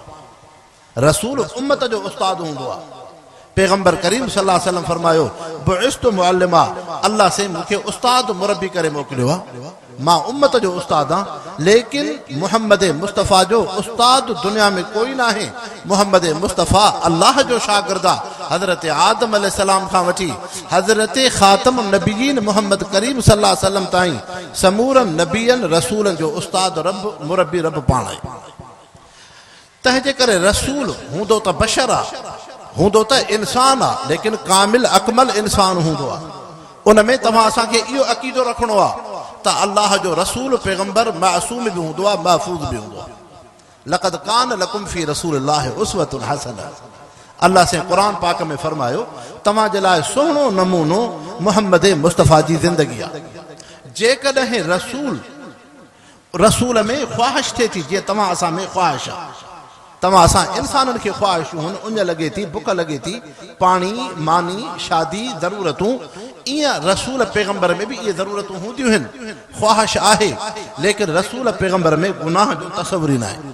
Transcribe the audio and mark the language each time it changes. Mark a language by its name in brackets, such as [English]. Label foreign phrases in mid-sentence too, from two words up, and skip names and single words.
[Sindhi] रसूल उम्मत जो उस्ताद हूंदो आहे। पैगंबर करीम [Arabic] صلى الله عليه وسلم [Sindhi] फरमायो, [Arabic] بعثت معلما, [Sindhi] अल्लाह से मूंखे उस्ताद मुरबी करे मोकिलियो आहे। मां उम्मत जो उस्ताद आहियां, लेकिन मुहम्मद मुस्तफ़ा जो उस्ताद दुनिया में कोई न आहे। मुहम्मद मुस्तफ़ा अल्लाह जो शागिर्द आहे। हज़रत आदम अलैहिस्सलाम खां वठी हज़रत [Arabic] خاتم النبيين [Sindhi] मुहम्मद करीम [Arabic] صلى الله عليه وسلم [Sindhi] ताईं समूरनि नबीयनि रसूलनि जो उस्ताद रब मुरबी रब पाण आहे। तंहिंजे करे रसूल हूंदो त बशर आहे, हूंदो त इंसान आहे, लेकिन कामिल अकमल इंसान हूंदो आहे। उन में तव्हां असांखे इहो अक़ीदो रखणो आहे त अल्लाह जो रसूल पैगंबर मासूम बि हूंदो आहे, महफूज़ बि हूंदो आहे। [Arabic] لقد كان لكم في رسول الله أسوة حسنة, [Sindhi] अल्लाह से क़ुरान पाक में फरमायो, तव्हां जे लाइ सुहिणो नमूनो मुहम्मद मुस्तफ़ा जी ज़िंदगी आहे। जेकॾहिं रसूल में ख़्वाहिश थिए थी, जीअं तव्हां असां में ख़्वाहिश आहे, तव्हां असां इंसाननि खे ख़्वाहिशूं आहिनि, उञ लॻे थी, बुख लॻे थी, पाणी, मानी, शादी, ज़रूरतूं, ईअं रसूल पैगंबर में बि इहे ज़रूरतूं हूंदियूं आहिनि, ख़्वाहिश आहे, लेकिन रसूल पैगंबर में गुनाह जो तसवुर ई न आहे।